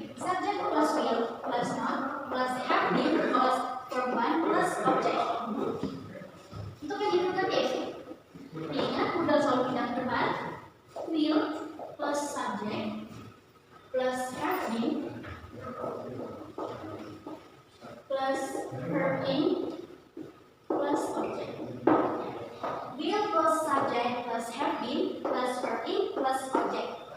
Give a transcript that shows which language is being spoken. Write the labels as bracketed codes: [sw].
[en] Subject plus will plus not plus have been plus verb one plus object. [id] Untuk yang interrogatif, ingat modal selalu pindah ke depan. [en] Will plus subject plus have been plus verb in plus object. Will plus subject plus have been plus verb in plus object.